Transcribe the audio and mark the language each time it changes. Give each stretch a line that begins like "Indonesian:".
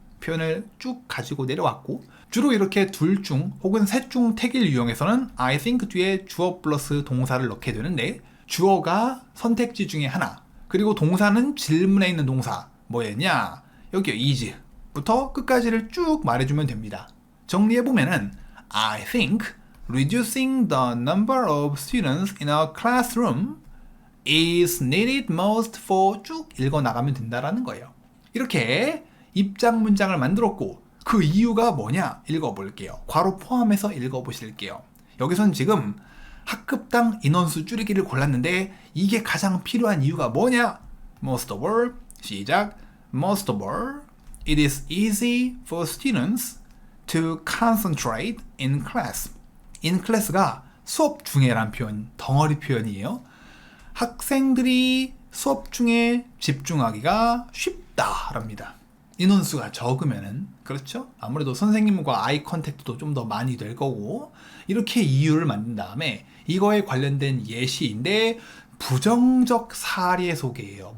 Korean: 표현을 쭉 가지고 내려왔고, 주로 이렇게 둘 중 혹은 셋 중 택일 유형에서는 I think 뒤에 주어 플러스 동사를 넣게 되는데, 주어가 선택지 중에 하나, 그리고 동사는 질문에 있는 동사 뭐였냐? 여기요, is부터 끝까지를 쭉 말해주면 됩니다.
English: 정리해보면은 I think reducing the number of students in a classroom is needed most for 쭉 읽어나가면 된다라는 거예요.
Korean: 이렇게 입장 문장을 만들었고, 그 이유가 뭐냐? 읽어볼게요. 괄호 포함해서 읽어보실게요. 여기선 지금 학급당 인원수 줄이기를 골랐는데 이게 가장 필요한 이유가 뭐냐?
English: Most of all, 시작. Most of all, it is easy for students to concentrate in class.
Korean: in class 가 수업 중에란 표현, 덩어리 표현이에요. 학생들이 수업 중에 집중하기가 쉽다랍니다. 인원수가 적으면은, 그렇죠? 아무래도 선생님과 아이 컨택트도 좀 더 많이 될 거고, 이렇게 이유를 만든 다음에 이거에 관련된 예시인데, 부정적 사례 소개예요.